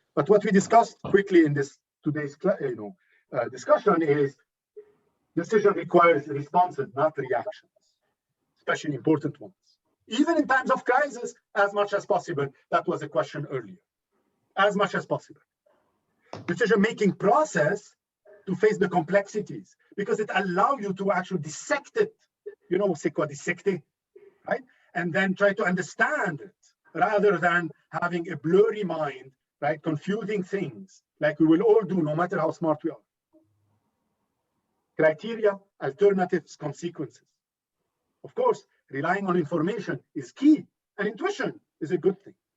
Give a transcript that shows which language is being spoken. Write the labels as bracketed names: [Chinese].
[English] But what we discussed quickly in this today's discussion is decision requires responses, not reactions, especially important ones. Even in times of crisis, as much as possible. That was a question earlier. As much as possible. Decision-making process to face the complexities because it allows you to actually dissect it. [French] C'est quoi dissecter, right? [English] And then try to understand it rather than having a blurry mind, right? Confusing things like we will all do no matter how smart we are. Criteria, alternatives, consequences. Of course, relying on information is key and intuition is a good thing.